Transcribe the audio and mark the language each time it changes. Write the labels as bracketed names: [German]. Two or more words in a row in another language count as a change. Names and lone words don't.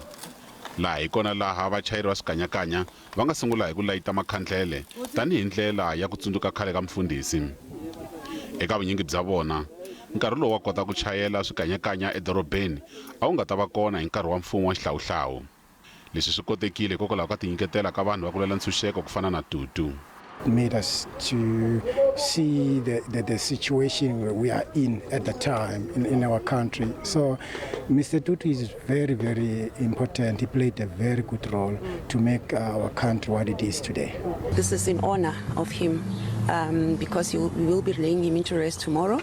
[Tsonga] Laha hi kona laha vachayeri va swikanyakanya va nga sungula hi ku layita makhandlele tanihi ndlela ya ku tsundzuka khale ka mfundhisi. Eka vunyingi bya vona nkarhi lowu wa kota ku chayela swikanyakanya edorobeni a wu nga ta va kona hi nkarhi wa mfumo wa xihlawuhlawu. Leswi swi kotekile hikokwalaho ka tinyiketela ka vanhu va ku lwela ntshunxeko ku fana na Tutu. [English] Made us to see the situation we are in at the time in our country. So Mr. Tutu is very, very important. He played a very good role to make our country what it is today. This is in honor of him because we will be laying him into rest tomorrow.